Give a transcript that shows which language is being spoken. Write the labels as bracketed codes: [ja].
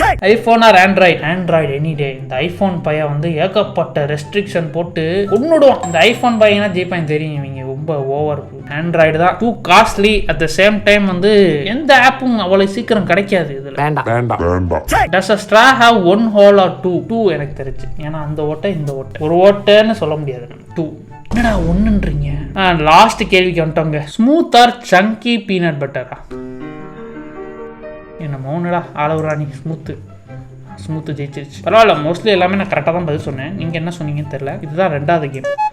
[en] IPhone or Android any day? [ta] இந்த iPhone பையன் வந்து ஏகப்பட்ட ரெஸ்ட்ரிக்ஷன் போட்டு கொன்னுடுவான். இந்த ஐபோன் பையனா ஜெயிப்பான் தெரியும். இவங்க ரொம்ப ஓவர். ஆண்ட்ராய்டு தான் [en] Too costly. At the same time [ta] வந்து எந்த ஆப்பும் அவ்வளவு சீக்கிரம் கிடைக்காது. இதுல வேண்டாம். [en] Does a straw have 1 hole or 2? [ta] எனக்கு தெரிஞ்சு. ஏன்னா அந்த ஓட்டை இந்த ஓட்டை ஒரு ஓட்டைன்னு சொல்ல முடியாது. 2 என்னடா ஒன்றுன்றீங்க? லாஸ்ட் கேள்விக்கு வந்துட்டோங்க. [en] Smooth or chunky peanut பட்டரா? [ta] என்ன மௌனடா ஆலவுராணி. ஸ்மூத்து ஜெயிச்சிருச்சு. பரவாயில்ல, மோஸ்ட்லி எல்லாமே நான் கரெக்டாக தான் பதில் சொன்னேன். நீங்கள் என்ன சொன்னீங்கன்னு தெரியல. இதுதான் 2வது கேம்.